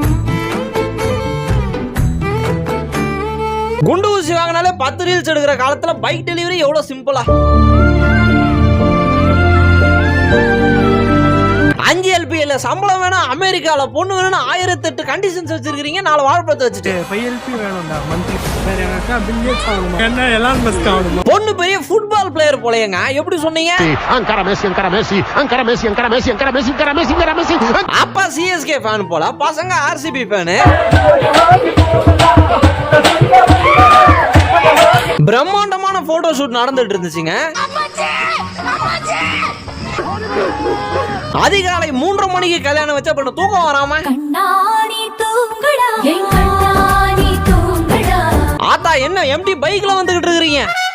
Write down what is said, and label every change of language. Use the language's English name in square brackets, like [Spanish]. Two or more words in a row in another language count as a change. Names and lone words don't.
[Tamil] குண்டு ஊசி வாங்கினாலே 10 ரீல்ஸ் எடுக்கிற காலத்துல பைக் டெலிவரி எவ்வளவு சிம்பிளா. 5 LPA சம்பளம் வேணும், அமெரிக்கால பொண்ணு வேணும், 1008 கண்டிஷன்ஸ் வச்சிருக்கீங்க. 4 வாழைப்பழத்தை வச்சுட்டு 5 LP வேணும்டா மந்த்லி. வேற யாருக்கா பில் கேட்ஸ் ஆகணும், என்ன எலான் மஸ்க் ஆகணும். பொண்ணு பெரிய ஃபுட்பால் பிளேயர் போலயேங்க. எப்படி சொன்னீங்க? Ankara Messi, Ankara Messi, Ankara Messi, Ankara Messi, Ankara Messi, Ankara Messi, Ankara Messi. அப்பா CSK ஃபேன் போல, பசங்க RCB ஃபேன். பிரம்மாண்டமான போட்டோ ஷூட் நடந்துட்டு இருந்துச்சுங்க. அதிகாலை 3:30 மணிக்கு கல்யாணம் வச்ச பண்ண தூக்கம் வராம ஆத்தா என்ன எம்டி பைக்ல வந்துகிட்டு இருக்கீங்க?